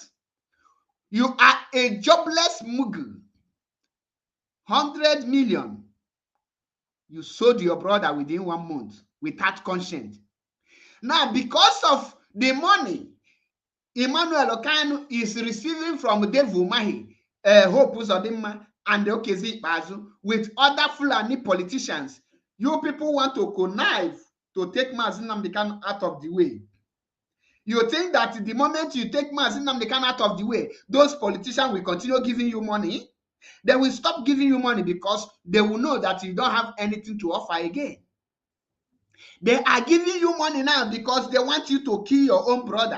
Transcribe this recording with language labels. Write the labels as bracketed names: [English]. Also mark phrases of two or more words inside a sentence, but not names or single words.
[English] You are a jobless mugu. 100 million. You sold your brother within 1 month without consent. Now, because of the money Emmanuel Kanu is receiving from Dave Umahi, Hope Uzodinma, and Okezi Ikpeazu with other Fulani politicians, you people want to connive to take MAZI Nnamdi Kanu out of the way. You think that the moment you take MAZI Nnamdi Kanu out of the way, those politicians will continue giving you money? They will stop giving you money because they will know that you don't have anything to offer again. They are giving you money now because they want you to kill your own brother.